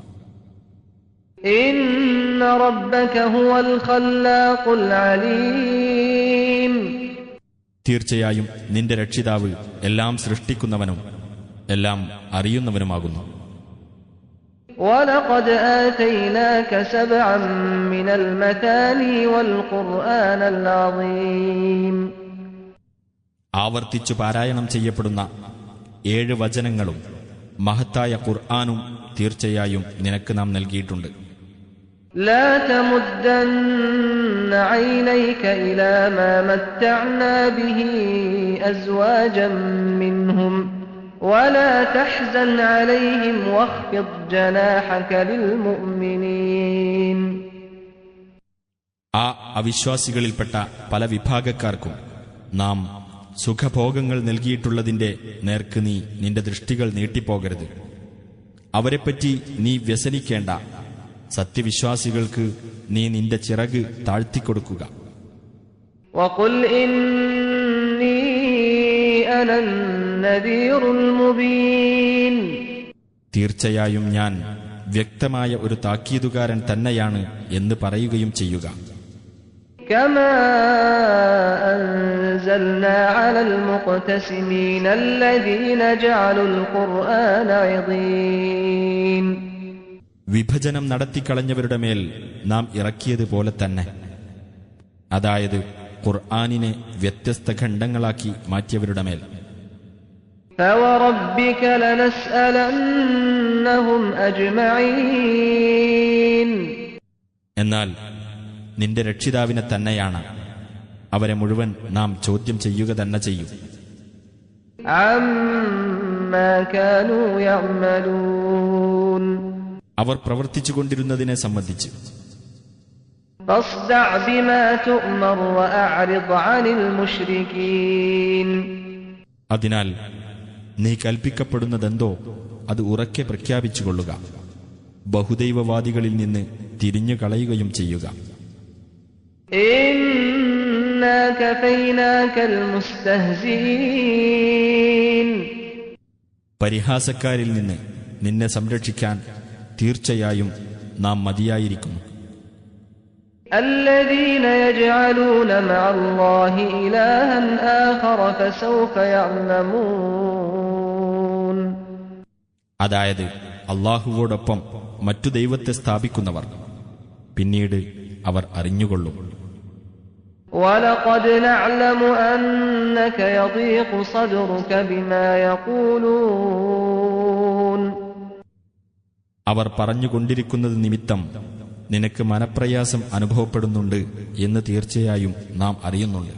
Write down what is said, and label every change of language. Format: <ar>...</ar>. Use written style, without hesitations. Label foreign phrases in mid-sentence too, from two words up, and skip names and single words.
<ar>إن ربك هو الخلاق العليم.</ar> <ml>തീർച്ചയായും നിന്റെ രക്ഷിതാവ് എല്ലാം സൃഷ്ടിക്കുന്നവനും എല്ലാം അറിയുന്നവനുമാകുന്നു.</ml> <ar>وَلَقَدْ آتَيْنَاكَ سَبْعًا مِنَ الْمَثَانِي وَالْقُرْآنَ الْعَظِيمَ.</ar> <ml>ആവർത്തിച്ചു പാരായണം ചെയ്യപ്പെടുന്ന 7 വചനങ്ങളും മഹത്തായ ഖുർആനും തീർച്ചയായും നിനക്ക് നാം നൽകിയിട്ടുണ്ട്.</ml> <ar>لا تمدن عينيك إلى ما متعنا به أزواجا منهم ولا تحزن عليهم واخفض جناحك للمؤمنين.</ar> <ml>ആ അവിശ്വാസികളിൽപ്പെട്ട പല വിഭാഗക്കാർക്കും നാം സുഖഭോഗങ്ങൾ നൽകിയിട്ടുള്ളതിന്റെ നേർക്ക് നീ നിന്റെ ദൃഷ്ടികൾ നീട്ടിപ്പോകരുത്. അവരെപ്പറ്റി നീ വ്യസനിക്കേണ്ട. സത്യവിശ്വാസികൾക്ക് നീ നിന്റെ ചിറക് താഴ്ത്തിക്കൊടുക്കുക.</ml> <ar>وَقُلْ إِنِّي أَنَا النَّذِيرُ الْمُبِينُ.</ar> <ml>തീർച്ചയായും ഞാൻ വ്യക്തമായ ഒരു താക്കീതുകാരൻ തന്നെയാണ് എന്ന് പറയുകയും ചെയ്യുക.</ml> <ar>كما أنزلنا على المقتسمين الذين جعلوا القرآن عضين.</ar> <ml>വിഭജനം നടത്തിക്കളഞ്ഞവരുടെ മേൽ നാം ഇറക്കിയതുപോലെ തന്നെ, അതായത് ഖുർആനിനെ വ്യത്യസ്ത ഖണ്ഡങ്ങളാക്കി മാറ്റിയവരുടെ മേൽ.</ml> <ar>فوربك لنسألنهم أجمعين.</ar> <ml>എന്നാൽ നിന്റെ രക്ഷിതാവിനെ തന്നെയാണ് അവരെ മുഴുവൻ നാം ചോദ്യം ചെയ്യുക തന്നെ ചെയ്യും.</ml> <ar>عما كانوا يعملون.</ar> <ml>അവർ പ്രവർത്തിച്ചുകൊണ്ടിരുന്നതിനെ സംബന്ധിച്ച്.</ml> <ar>فاصدع بما تؤمر وأعرض عن المشركين.</ar> <ml>അതിനാൽ നീ കൽപ്പിക്കപ്പെടുന്നതെന്തോ അത് ഉറക്കെ പ്രഖ്യാപിച്ചുകൊള്ളുക. ബഹുദൈവവാദികളിൽ നിന്ന് തിരിഞ്ഞു കളയുകയും ചെയ്യുക.</ml> <ar>إنا كفيناك المستهزئين.</ar> <ml>പരിഹാസക്കാരിൽ നിന്ന് നിന്നെ സംരക്ഷിക്കാൻ തീർച്ചയായും നാം മതിയായിരിക്കുന്നു.</ml> <ar>الذين يجعلون مع الله إلها آخر فسوف يعلمون.</ar> <ml>അതായത് അല്ലാഹുവോടൊപ്പം മറ്റു ദൈവത്തെ സ്ഥാപിക്കുന്നവർ പിന്നീട് അവർ അറിഞ്ഞുകൊള്ളും.</ml> <ar>وَلَقَدْ نَعْلَمُ أَنَّكَ يَضِيقُ صَدْرُكَ بِمَا يَقُولُونَ.</ar> <ml>അവർ പറഞ്ഞുകൊണ്ടിരിക്കുന്നത് നിമിത്തം നിനക്ക് മനപ്രയാസം അനുഭവപ്പെടുന്നുണ്ട് എന്ന് തീർച്ചയായും നാം അറിയുന്നുണ്ട്.</ml>